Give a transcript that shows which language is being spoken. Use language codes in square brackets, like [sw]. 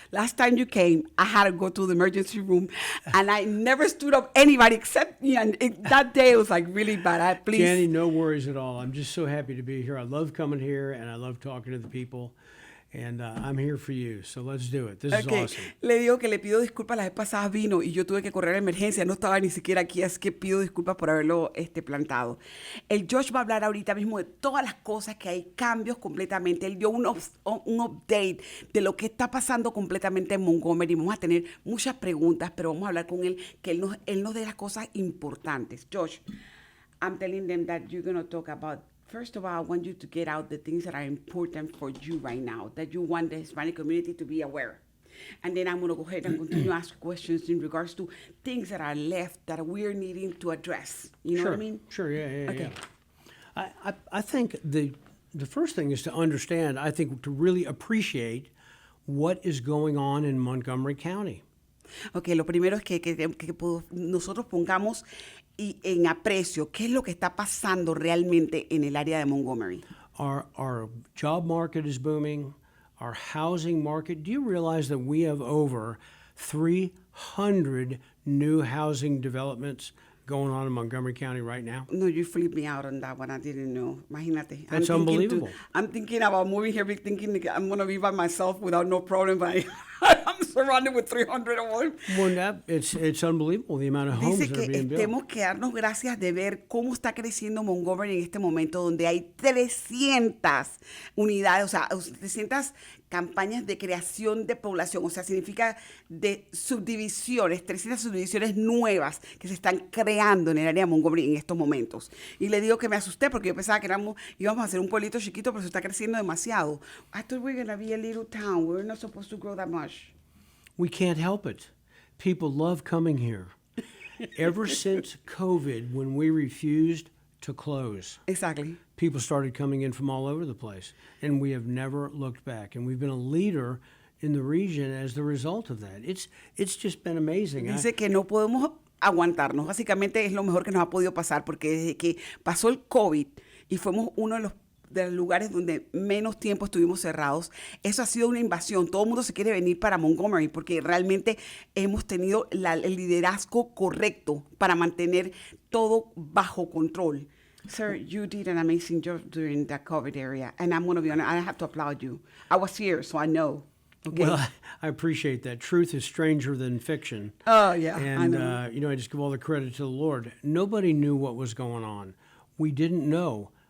[en] Last time you came, I had to go to the emergency room, and I never stood up anybody except me. And that day it was like really bad. Please. Jenny, no worries at all. I'm just so happy to be here. I love coming here, and I love talking to the people. And I'm here for you, so let's do it. This is awesome. [es] Le digo que le pido disculpas, la vez pasada vino y yo tuve que correr a emergencia, no estaba ni siquiera aquí, así que pido disculpas por haberlo plantado. El Josh va a hablar ahorita mismo de todas las cosas que hay, cambios completamente. Él dio un update de lo que está pasando completamente en Montgomery. Vamos a tener muchas preguntas, pero vamos a hablar con él, que él nos dé las cosas importantes. [en] Josh, I'm telling them that you're going to talk about. First of all, I want you to get out the things that are important for you right now, that you want the Hispanic community to be aware. And then I'm going to go ahead and continue to ask questions in regards to things that are left that we're needing to address. You know what I mean? Sure, yeah. Okay. I think the first thing is to understand, I think, to really appreciate what is going on in Montgomery County. [es] Okay, lo primero es que nosotros pongamos en aprecio qué es lo que está pasando realmente en el área de Montgomery. [en] Our job market is booming. Our housing market. Do you realize that we have over 300 new housing developments going on in Montgomery County right now? No, you flipped me out on that one. I didn't know. [es] Imagínate. [en] That's unbelievable. I'm thinking about moving here, thinking I'm going to be by myself without no problem, but I'm surrounded with 300 of them. Well, it's unbelievable the amount of homes [es] Dice [en] that are being [es] que [en] built. [es] tenemos que darnos gracias de ver cómo está creciendo Montgomery en este momento, donde hay 300 unidades, o sea, 300 campañas de creación de población, o sea, significa de subdivisiones, 300 subdivisiones nuevas que se están creando en el área de Montgomery en estos momentos. Y le digo que me asusté porque yo pensaba que íbamos a ser un pueblito chiquito, pero se está creciendo demasiado. [en] I thought we were going to be a little town. We're not supposed to grow that much. We can't help it. People love coming here. Ever since COVID, when we refused to close, Exactly. people started coming in from all over the place, and we have never looked back. And we've been a leader in the region as the result of that. It's just been amazing. [es] Dice que no podemos aguantarnos. Básicamente es lo mejor que nos ha podido pasar porque desde que pasó el COVID y fuimos uno de los lugares donde menos tiempo estuvimos cerrados, eso ha sido una invasión. Todo el mundo se quiere venir para Montgomery porque realmente hemos tenido el liderazgo correcto para mantener todo bajo control. [en] Sir, you did an amazing job during the COVID area, and I'm going to be honest, I have to applaud you. I was here, so I know. Okay. Well, I appreciate that. Truth is stranger than fiction. Oh, yeah, And, I know. I just give all the credit to the Lord. Nobody knew what was going on. We didn't know.